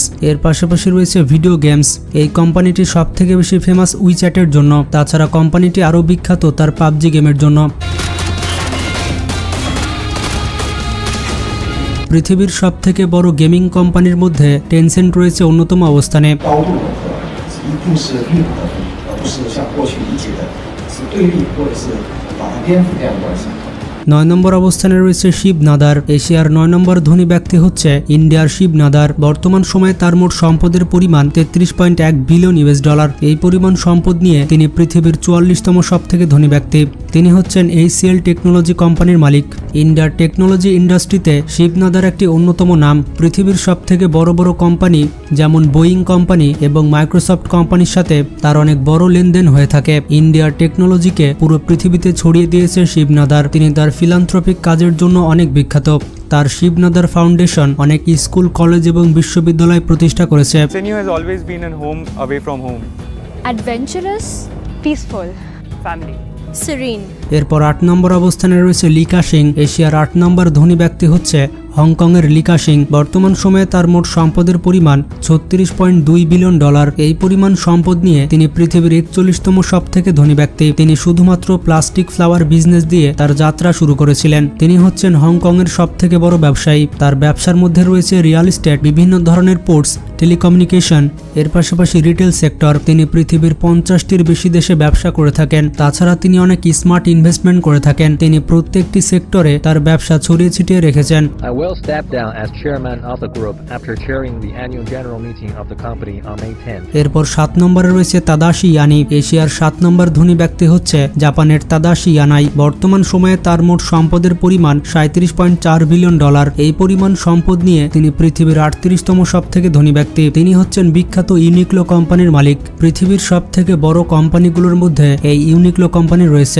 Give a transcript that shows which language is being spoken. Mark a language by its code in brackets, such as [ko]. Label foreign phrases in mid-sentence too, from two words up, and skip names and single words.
[bn] এর পাশাপাশি রয়েছে ভিডিও গেমস। এই কোম্পানিটি সবথেকে বেশি ফেমাস উইচ্যাটের জন্য। তাছাড়া কোম্পানিটি আরও বিখ্যাত তার পাবজি গেমের জন্য। পৃথিবীর সবথেকে বড় [en] gaming company [bn] মধ্যে টেনসেন্ট রয়েছে অন্যতম অবস্থানে। [zh] 一定是利益的，而不是像过去理解的是对立或者是把它颠覆这样的关系。 [bn] 9 নম্বর অবস্থানে রয়েছে শিব নাদার। এশিয়ার 9 নম্বর ধনী ব্যক্তি হচ্ছে ইন্ডিয়ার শিব নাদার। বর্তমান সময়ে তার মোট সম্পদের পরিমাণ 33.1 [en] billion US dollar. [bn] এই পরিমাণ সম্পদ নিয়ে তিনি পৃথিবীর 44তম সবথেকে ধনী ব্যক্তি। তিনি হচ্ছেন HCL টেকনোলজি কোম্পানির মালিক। ইন্ডিয়ার [en] technology industry [bn] শিব নাদার একটি অন্যতম নাম। পৃথিবীর সবথেকে বড় বড় কোম্পানি যেমন বোয়িং কোম্পানি এবং মাইক্রোসফট কোম্পানির সাথে তার অনেক বড় লেনদেন হয়ে থাকে। ইন্ডিয়ার টেকনোলজিকে পুরো পৃথিবীতে ছড়িয়ে দিয়েছে শিব নাদার। তিনি তার ফিলান্থ্রপিক কাজের জন্য অনেক বিখ্যাত। তার শিব নাদার ফাউন্ডেশন অনেক স্কুল, কলেজ এবং বিশ্ববিদ্যালয় প্রতিষ্ঠা করেছে। [en] Senyu has always been a home away from home. Adventurous, peaceful, Family. serene. [bn] এরপর 8 নম্বর অবস্থানে রয়েছে লি কা-শিং। এশিয়ার 8 নম্বর ধনী ব্যক্তি হচ্ছে হংকংয়ের লি কা-শিং। বর্তমান সময়ে তার মোট সম্পদের পরিমাণ 36.2 [en] billion dollar. [bn] এই পরিমাণ সম্পদ নিয়ে তিনি পৃথিবীর 41তম সবথেকে ধনী ব্যক্তি। তিনি শুধুমাত্র [en] plastic flower business [bn] দিয়ে তার যাত্রা শুরু করেছিলেন। তিনি হচ্ছেন হংকংয়ের সবথেকে বড় ব্যবসায়ী। তার ব্যবসার মধ্যে রয়েছে [en] real estate, [bn] বিভিন্ন ধরনের পোর্টস, টেলিকমিউনিকেশন, এর পাশাপাশি [en] retail sector. [bn] তিনি পৃথিবীর 50টির বেশি দেশে ব্যবসা করে থাকেন। তাছাড়া তিনি অনেক [en] smart investment [bn] করে থাকেন। তিনি প্রত্যেকটি সেক্টরে তার ব্যবসা ছড়িয়ে ছিটিয়ে রেখেছেন। [en] I will step down as chairman of the group after chairing the annual general meeting of the company on May 10th. [bn] এরপর 7 নম্বরে রয়েছে তাদাশি ইয়ানি। এশিয়ার 7 নম্বর ধনী ব্যক্তি হচ্ছে জাপানের তাদাশি ইয়ানাই। বর্তমান সময়ে তার মোট সম্পদের পরিমাণ 37.4 [en] billion dollar. [bn] এই পরিমাণ সম্পদ নিয়ে তিনি পৃথিবীর 38তম সবথেকে ধনী ব্যক্তি। তিনি হচ্ছেন বিখ্যাত ইউনিক্লো কোম্পানির মালিক। পৃথিবীর সবথেকে বড় কোম্পানিগুলোর মধ্যে এই ইউনিক্লো কোম্পানি রয়েছে।